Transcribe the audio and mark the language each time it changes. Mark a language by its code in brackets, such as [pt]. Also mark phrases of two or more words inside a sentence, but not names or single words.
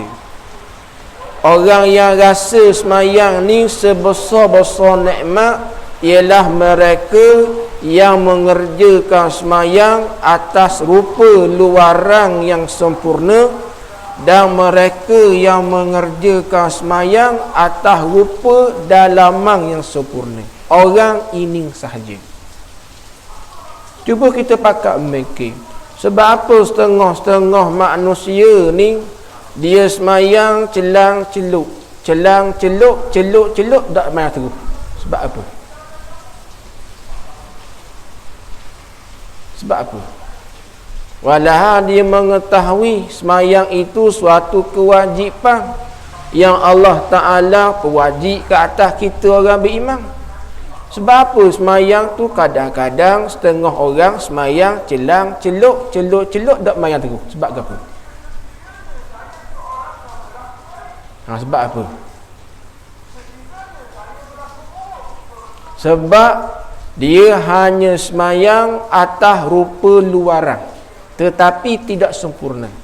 [ms] Orang yang rasa semayang ni sebesar-besar nikmat ialah mereka yang mengerjakan semayang atas rupa luaran yang sempurna, dan mereka yang mengerjakan semayang atas rupa dalaman yang sempurna. Orang ini sahaja. Cuba kita pakat memikir, sebab apa setengah-setengah manusia ni dia semayang celang-celuk, celang-celuk, celuk-celuk, tak semayang terus. Sebab apa? Sebab apa? Walau dia mengetahui semayang itu suatu kewajipan yang Allah Ta'ala pewajib ke atas kita orang beriman. Sebab apa semayang tu kadang-kadang setengah orang semayang celang-celuk, celuk-celuk, tak semayang terus. Sebab apa? Sebab apa? Sebab dia hanya semayang atas rupa luaran, tetapi tidak sempurna.